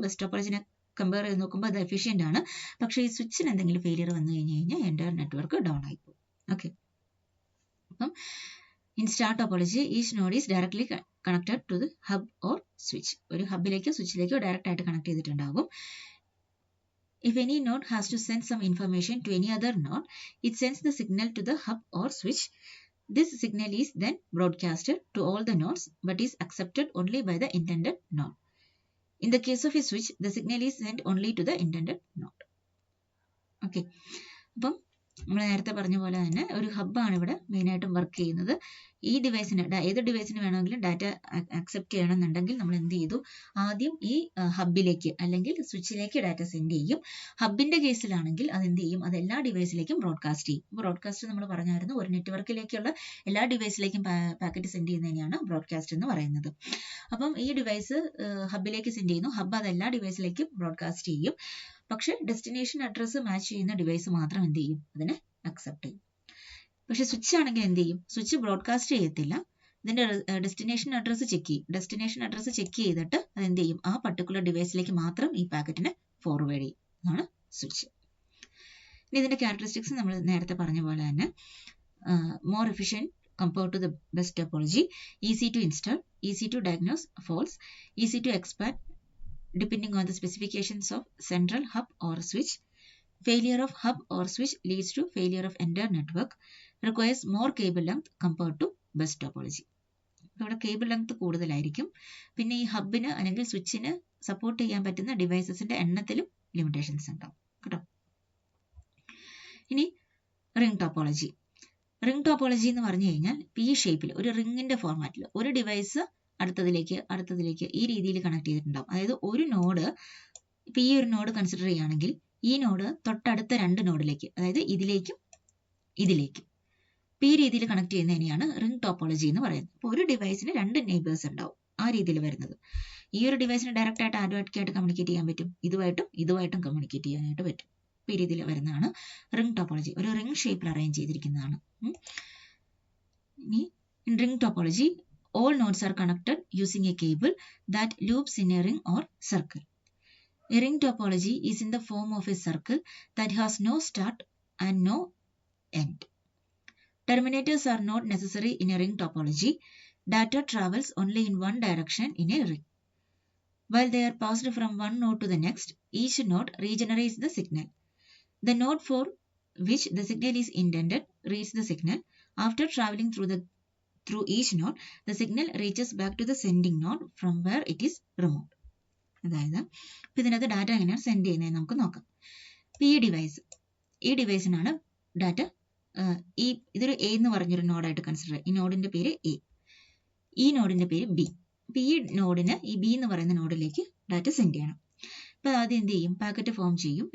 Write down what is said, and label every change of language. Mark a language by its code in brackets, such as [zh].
[ml] Bus ടോപ്പോളജിനെ compare ചെയ്ത് നോക്കുമ്പോൾ അത് എഫിഷ്യൻ്റ് ആണ്. പക്ഷേ ഈ സ്വിച്ചിന് എന്തെങ്കിലും ഫെയിലിയർ വന്നു കഴിഞ്ഞാൽ എൻ്റയർ നെറ്റ്വർക്ക് ഡൗൺ ആയിപ്പോകും. ഓക്കെ, അപ്പം [en] In star topology each node is directly connected to the hub or switch. [ml] ഒരു ഹബിലേക്കോ സ്വിച്ചിലേക്കോ ഡയറക്റ്റ് ആയിട്ട് കണക്ട് ചെയ്തിട്ടുണ്ടാകും. [en] If any node has to send some information to any other node, it sends the signal to the hub or switch. This signal is then broadcasted to all the nodes but is accepted only by the intended node. In the case of a switch, the signal is sent only to the intended node. Okay. [ml] അപ്പം നമ്മൾ നേരത്തെ പറഞ്ഞ പോലെ തന്നെ ഒരു ഹബ്ബാണ് ഇവിടെ മെയിനായിട്ടും work ചെയ്യുന്നത്. ഈ ഡിവൈസിന് ഏത് ഡിവൈസിന് വേണമെങ്കിലും ഡാറ്റ അക്സെപ്റ്റ് ചെയ്യണമെന്നുണ്ടെങ്കിൽ നമ്മൾ എന്ത് ചെയ്തു? ആദ്യം ഈ ഹബിലേക്ക് അല്ലെങ്കിൽ സ്വിച്ചിലേക്ക് ഡാറ്റ സെൻഡ് ചെയ്യും. ഹബിന്റെ കേസിലാണെങ്കിൽ അത് എന്ത് ചെയ്യും? അത് എല്ലാ ഡിവൈസിലേക്കും ബ്രോഡ്കാസ്റ്റ് ചെയ്യും. ബ്രോഡ്കാസ്റ്റ് നമ്മൾ പറഞ്ഞായിരുന്നു, ഒരു നെറ്റ്വർക്കിലേക്കുള്ള എല്ലാ ഡിവൈസിലേക്കും പാക്കറ്റ് സെൻഡ് ചെയ്യുന്നതിനെയാണ് ബ്രോഡ്കാസ്റ്റ് എന്ന് പറയുന്നത്. അപ്പം ഈ ഡിവൈസ് ഹബിലേക്ക് സെൻഡ് ചെയ്യുന്നു. ഹബ് അത് എല്ലാ ഡിവൈസിലേക്കും ബ്രോഡ്കാസ്റ്റ് ചെയ്യും. പക്ഷെ ഡെസ്റ്റിനേഷൻ അഡ്രസ്സ് മാച്ച് ചെയ്യുന്ന ഡിവൈസ് മാത്രം എന്ത് ചെയ്യും? അതിനെ അക്സെപ്റ്റ് ചെയ്യും. പക്ഷെ സ്വിച്ച് ആണെങ്കിൽ എന്ത് ചെയ്യും? സ്വിച്ച് ബ്രോഡ്കാസ്റ്റ് ചെയ്യത്തില്ല. ഇതിന്റെ ഡെസ്റ്റിനേഷൻ അഡ്രസ്സ് ചെക്ക് ചെയ്യും. ഡെസ്റ്റിനേഷൻ അഡ്രസ്സ് ചെക്ക് ചെയ്തിട്ട് അത് എന്ത് ചെയ്യും? ആ പർട്ടിക്കുലർ ഡിവൈസിലേക്ക് മാത്രം ഈ പാക്കറ്റിനെ ഫോർവേഡ് ചെയ്യും. അതാണ് സ്വിച്ച്. ഇനി ഇതിന്റെ ക്യാരക്ടറിസ്റ്റിക്സ് നമ്മൾ നേരത്തെ പറഞ്ഞ പോലെ തന്നെ [en] More efficient compared to the bus topology, easy to install, easy to diagnose faults, easy to expand depending on the specifications of central hub or switch. Failure of hub or switch leads to failure of entire network. Requires more cable length compared to bus topology. [ml] ഇവിടെ cable length കൂടുതലായിരിക്കും. പിന്നെ ഈ ഹബിന് അല്ലെങ്കിൽ സ്വിച്ചിന് support ചെയ്യാൻ പറ്റുന്ന ഡിവൈസസിന്റെ എണ്ണത്തിലും limitations ഉണ്ടാവും കേട്ടോ. ഇനി റിംഗ് ടോപ്പോളജി. റിംഗ് ടോപ്പോളജി എന്ന് പറഞ്ഞു കഴിഞ്ഞാൽ പി ഷേപ്പിൽ ഒരു റിംഗിന്റെ ഫോർമാറ്റിൽ ഒരു ഡിവൈസ് അടുത്തതിലേക്ക് ഈ രീതിയിൽ കണക്ട് ചെയ്തിട്ടുണ്ടാവും. അതായത് ഒരു നോഡ്, ഇപ്പൊ ഈ ഒരു നോഡ് കൺസിഡർ ചെയ്യുകയാണെങ്കിൽ ഈ നോഡ് തൊട്ടടുത്ത രണ്ട് നോഡിലേക്ക്, അതായത് ഇതിലേക്കും ഈ രീതിയിൽ കണക്ട് ചെയ്യുന്നതിനെയാണ് റിംഗ് ടോപ്പോളജി എന്ന് പറയുന്നത്. അപ്പോൾ ഒരു ഡിവൈസിന് രണ്ട് നെയ്ബേഴ്സ് ഉണ്ടാവും, ആ രീതിയിൽ വരുന്നത്. ഈ ഒരു ഡിവൈസിന് ഡയറക്റ്റ് ആയിട്ട് ആയിട്ട് കമ്മ്യൂണിക്കേറ്റ് ചെയ്യാൻ പറ്റും, ഇതുമായിട്ടും കമ്മ്യൂണിക്കേറ്റ് ചെയ്യാനായിട്ട് പറ്റും. ഈ രീതിയിൽ വരുന്നതാണ് റിംഗ് ടോപ്പോളജി. ഒരു റിംഗ് ഷേപ്പിൽ അറേഞ്ച് ചെയ്തിരിക്കുന്നതാണ്. ഇനി [en] In ring topology all nodes are connected using a cable that loops in a ring or circle. A ring topology is in the form of a circle that has no start and no end. Terminators are not necessary in a ring topology. Data travels only in one direction in a ring. While they are passed from one node to the next, each node regenerates the signal. The node for which the signal is intended reads the signal. After traveling through each node, the signal reaches back to the sending node from where it is removed. [ml] അതായത് ഇപ്പം ഇതിനകത്ത് data എങ്ങനെയാണ് send ചെയ്യുന്നത് നമുക്ക് നോക്കാം. ഇപ്പം ഈ ഡിവൈസിനാണ് data, ഇതൊരു എ എന്ന് പറഞ്ഞൊരു നോഡായിട്ട് കൺസിഡർ ചെയ്യുക. ഈ നോഡിന്റെ പേര് എ, ഈ നോഡിന്റെ പേര് ബി. അപ്പം ഈ നോഡിന് ഈ ബി എന്ന് പറയുന്ന നോഡിലേക്ക് ഡാറ്റ സെൻഡ് ചെയ്യണം. അപ്പം ആദ്യം എന്ത് ചെയ്യും? പാക്കറ്റ് ഫോം ചെയ്യും.